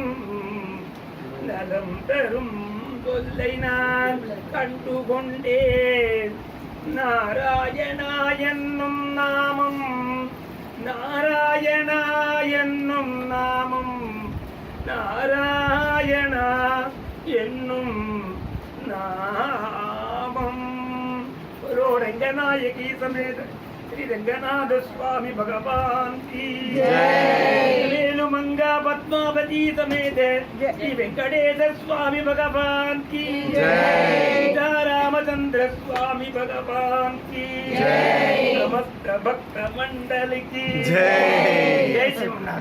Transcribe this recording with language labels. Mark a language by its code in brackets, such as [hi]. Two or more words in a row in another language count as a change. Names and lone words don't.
[ta] நலம் தரும் தொல்லை நான் கண்டுகொண்டேன் நாராயணா என்னும் நாமம் நாராயணா என்னும் நாமம் நாராயணா என்னும் நாமம் ரோரங்கநாயகி சமேத [hi] श्री रंगनाथ स्वामी भगवान की जय वेलुमंगा पद्मावती समेत श्री वेंकटेश्वर स्वामी भगवान की जय रामचंद्र स्वामी भगवान की जय समस्त भक्त मंडल की जय जय श्री